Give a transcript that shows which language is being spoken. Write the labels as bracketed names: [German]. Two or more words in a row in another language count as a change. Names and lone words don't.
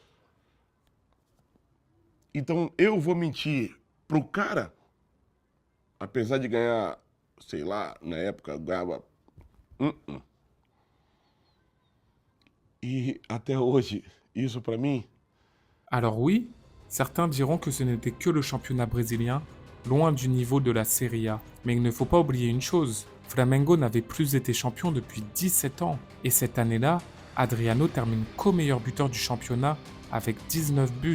[Portuguese] Então eu vou mentir pro cara, apesar de ganhar, sei lá, na época ganhava... E até hoje, isso pra mim... [French] Alors oui, certains diront que ce n'était que le championnat brésilien, loin du niveau de la Serie A. Mais il ne faut pas oublier une chose, Flamengo n'avait plus été champion depuis 17 ans. Et cette année-là, Adriano termine co-meilleur buteur du championnat avec 19 buts.